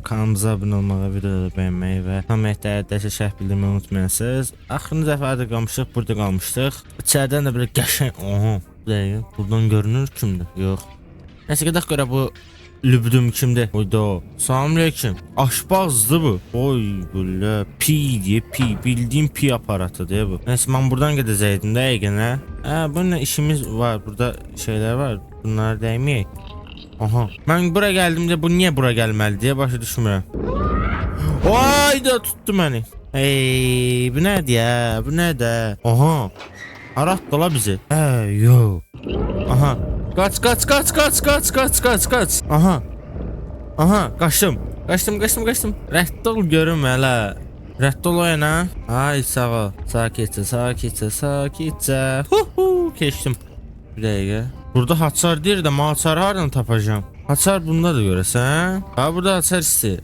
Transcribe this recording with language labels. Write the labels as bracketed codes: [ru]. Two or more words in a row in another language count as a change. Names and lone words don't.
[az] Kanalımıza abunə olmağı, videoları bəyənməyi və kommentlərdə dəstək şərh bildirməyi unutmayasınız. Axırıncı dəfədə qalmışdıq, burada qalmışdıq. İçəridən də belə qəşəng, buradan görünür kimdir? Yox. Nəsə gedək görə bu Lübdüm kimdir? [tr] Oyda. Salamünaleyküm. Aşpazdı bu. Oy böyle pi diye pi. Bildiğim pi aparatı diye bu. Neyse ben buradan gidecektim de gene. Bununla işimiz var. Burada şeyler var. Bunlar değmeyek. Aha. Ben buraya geldim de bu niye buraya gelmeli diye başa düşmüyorum. Oy da tuttu beni. Hey bu ne ya? Bu ne de? Aha. Arat dola bizi. Yo. Aha. Kaç. Aha kaçtım. [az] Rədd ol görüm hələ. Rədd ol oyana. Ay sağ ol. Sakitcə. Keçdim. Bir dəqiqə. Burada haçar deyir də maçarı hardan tapacağım? Haçar bunda da görəsən. Ha burada haçar istəyir.